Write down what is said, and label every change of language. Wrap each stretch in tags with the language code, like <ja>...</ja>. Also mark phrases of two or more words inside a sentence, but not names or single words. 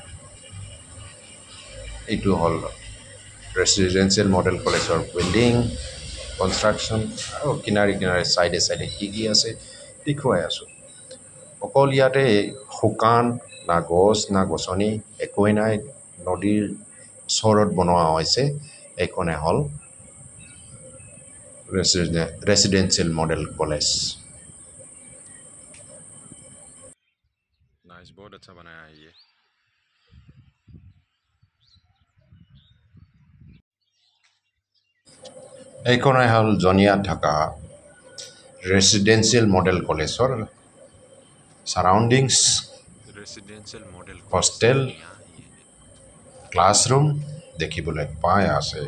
<as>এইটো হ'ল</as> <en>residential model</en> <as>কলেজৰ</as> <en>building construction.</en> <as>আৰু কিনাৰে চাইডে কি আছে দেখুৱাই আছোঁ। অকল ইয়াতে শুকান, না গছ না গছনি একোৱেই নাই, নদীৰ ওচৰত বনোৱা হৈছে। এইখনে হ'ল</as> <en>residential model college.</en> <hi>नाइस, बहुत अच्छा बनाया है ये।</hi> <as>এইখনে হ'ল জানিয়াত থকা</as> <en>residential model</en> <as>কলেজৰ সাৰাউণ্ডিংছ।</as> <en>residential model hostel, classroom</en> <as>দেখিবলৈ পাই আছে।</as>